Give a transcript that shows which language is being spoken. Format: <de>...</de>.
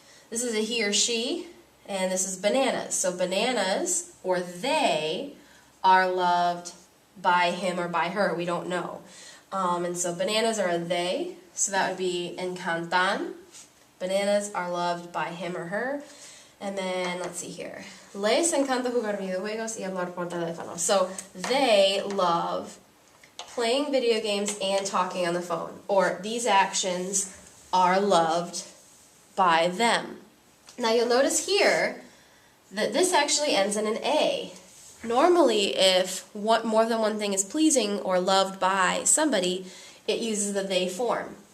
<en>This is a he or she, and this is bananas. So bananas, or they, are loved by him or by her. We don't know. And so bananas are a they, so that would be encantan. Bananas are loved by him or her. And then, let's see here.</en> <es>Les encanta jugar videojuegos y hablar por teléfono.</es> <en>So they love playing video games and talking on the phone. Or these actions are loved by them. Now you'll notice here that this actually ends in an A. Normally, if more than one thing is pleasing or loved by somebody, it uses the they form.</en>